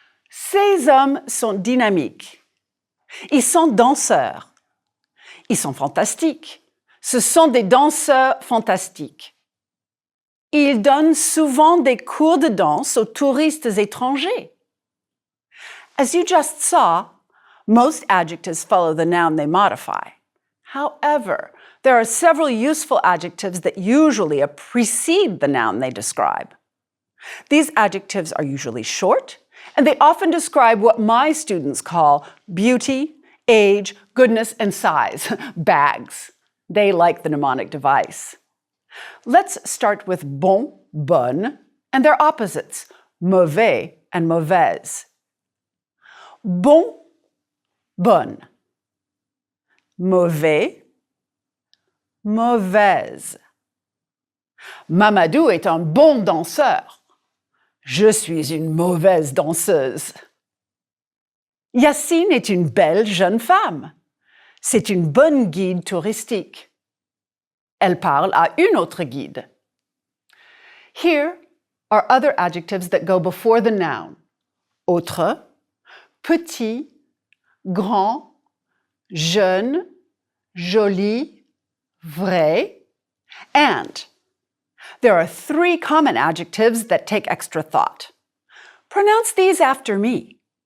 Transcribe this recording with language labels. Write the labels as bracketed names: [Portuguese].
[French] Ces hommes sont dynamiques. Ils sont danseurs. Ils sont fantastiques. Ce sont des danseurs fantastiques. Ils donnent souvent des cours de danse aux touristes étrangers. [English] As you just saw, most adjectives follow the noun they modify. However, there are several useful adjectives that usually precede the noun they describe. These adjectives are usually short, and they often describe what my students call beauty, age, goodness, and size, bags. They like the mnemonic device. Let's start with bon, bonne, and their opposites, mauvais and mauvaise. [French] Bon, bonne. Mauvais, mauvaise. Mamadou est un bon danseur. Je suis une mauvaise danseuse. Yacine est une belle jeune femme. C'est une bonne guide touristique. Elle parle à une autre guide. [English] Here are other adjectives that go before the noun. Autre, petit, grand, jeune, joli, vrai, and. There are 3 common adjectives that take extra thought. Pronounce these after me.